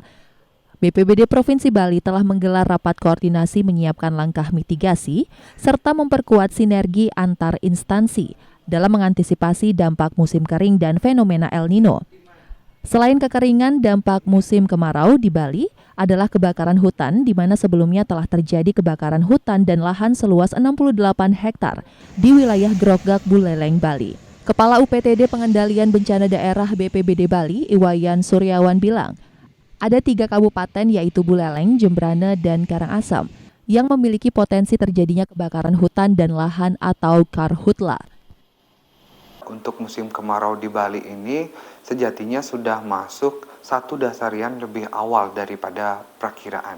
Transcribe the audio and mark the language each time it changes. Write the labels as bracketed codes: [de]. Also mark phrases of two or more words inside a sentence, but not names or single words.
[id] BPBD Provinsi Bali telah menggelar rapat koordinasi menyiapkan langkah mitigasi serta memperkuat sinergi antar instansi dalam mengantisipasi dampak musim kering dan fenomena El Nino. Selain kekeringan, dampak musim kemarau di Bali adalah kebakaran hutan di mana sebelumnya telah terjadi kebakaran hutan dan lahan seluas 68 hektar di wilayah Grogak, Buleleng, Bali. Kepala UPTD Pengendalian Bencana Daerah BPBD Bali, Iwayan Suryawan bilang, ada 3 kabupaten yaitu Buleleng, Jembrana, dan Karangasem yang memiliki potensi terjadinya kebakaran hutan dan lahan atau karhutla. Untuk musim kemarau di Bali ini sejatinya sudah masuk satu dasarian lebih awal daripada perkiraan.